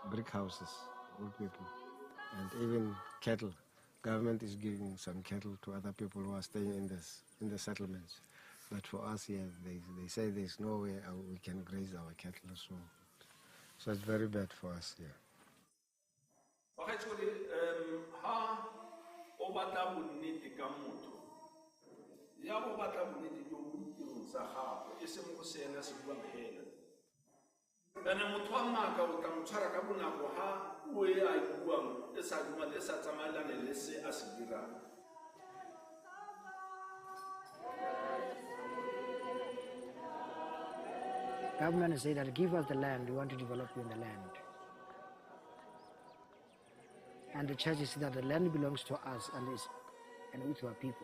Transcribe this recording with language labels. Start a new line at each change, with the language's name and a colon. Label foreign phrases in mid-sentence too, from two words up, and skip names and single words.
English: brick houses, old people, and even cattle. Government is giving some cattle to other people who are staying in the settlements. But for us here, they say there's no way we can graze our cattle, so it's very bad for us here.
Tswana: Ha o batla bonnete ka motho ya go batla bonnete jo tirong sa gago e se mo go sena se buang hela bana motho wa maka o tla mo tshwara ka bonako ha o e a buang e sa duma le sa tsamaelane le se a se dirang.
English: Government say that give us the land, we want to develop you in the land. And the church is that the land belongs to us and we to our people.